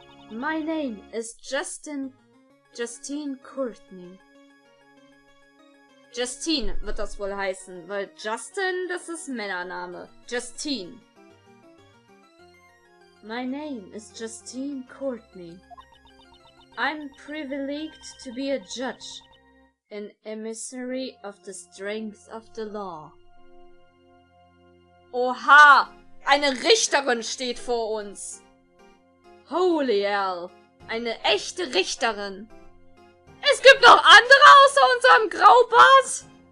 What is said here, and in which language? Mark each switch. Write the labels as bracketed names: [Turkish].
[English] My name is Justine Courtney. [German] Justine wird das wohl heißen, weil Justin, das ist Männername. Justine. [English] My name is Justine Courtney. I'm privileged to be a judge, an emissary of the strength of the law. Oha! [German] Eine Richterin steht vor uns! [English] Holy hell! [German] Eine echte Richterin! Es gibt noch andere außer unserem Graubart?